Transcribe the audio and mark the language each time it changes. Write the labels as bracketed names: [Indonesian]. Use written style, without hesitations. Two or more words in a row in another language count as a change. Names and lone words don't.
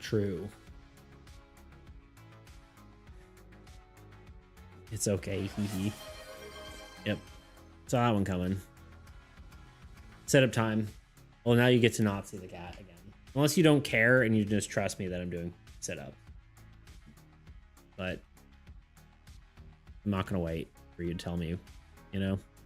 [English] True. It's okay. Hee hee. Yep. Saw that one coming. Setup time. Well, now you get to not see the cat again. Unless you don't care and you just trust me that I'm doing setup. But I'm not going to wait for you to tell me, you know?